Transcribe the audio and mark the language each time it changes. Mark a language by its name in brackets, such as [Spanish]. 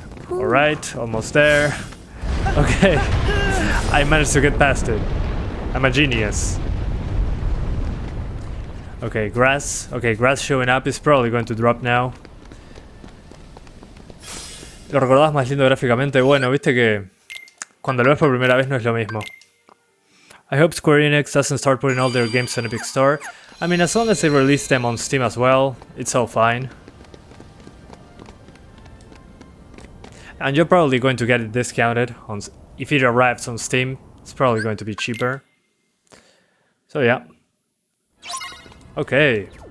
[English] Alright, almost there. Okay. I managed to get past it. I'm a genius. Okay, grass. Okay, grass showing up is probably going to drop now. [Spanish] ¿Lo recordabas más lindo gráficamente? Bueno, viste que cuando lo ves por primera vez no es lo mismo. [English] I hope Square Enix doesn't start putting all their games on Epic Store. I mean, as long as they release them on Steam as well, it's all fine. And you're probably going to get it discounted on, if it arrives on Steam. It's probably going to be cheaper. So yeah. Okay.